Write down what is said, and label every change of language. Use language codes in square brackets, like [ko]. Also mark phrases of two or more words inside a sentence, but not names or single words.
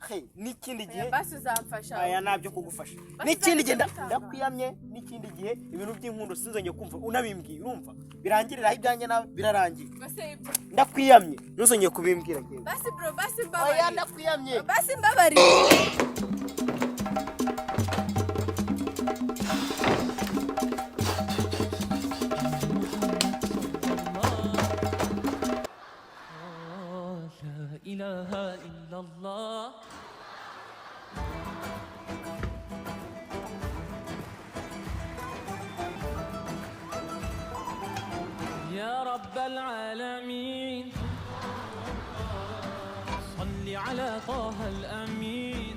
[rw] n'ikindi gihe basi uzamfasha aya nabyo kugufasha n'ikindi gihe ndakwiyamye n'ikindi gihe ibintu by'inkundo sinzongeye kumva unabimbwiye urumva birangiriraho ibyanjye nawe birarangiye ndakwiyamye ntuzongeye kubimbwira ngewe basi bro basi mbabari oya ndakwiyamye basi mbabari [ar] إله إلا الله يا رب العالمين صل على طه الأمين